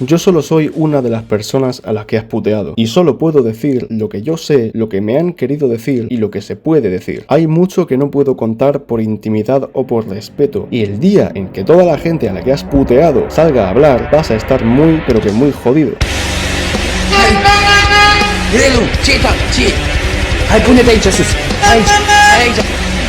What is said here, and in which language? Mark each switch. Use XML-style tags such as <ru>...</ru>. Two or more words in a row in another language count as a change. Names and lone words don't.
<es>Yo solo soy una de las personas a las que has puteado, y solo puedo decir lo que yo sé, lo que me han querido decir y lo que se puede decir. Hay mucho que no puedo contar por intimidad o por respeto, y el día en que toda la gente a la que has puteado salga a hablar, vas a estar muy pero que muy jodido.</es> <ro>Grelu, ce-i ta, ce? Hai pune pe aici sus. Aici, aici.</ro>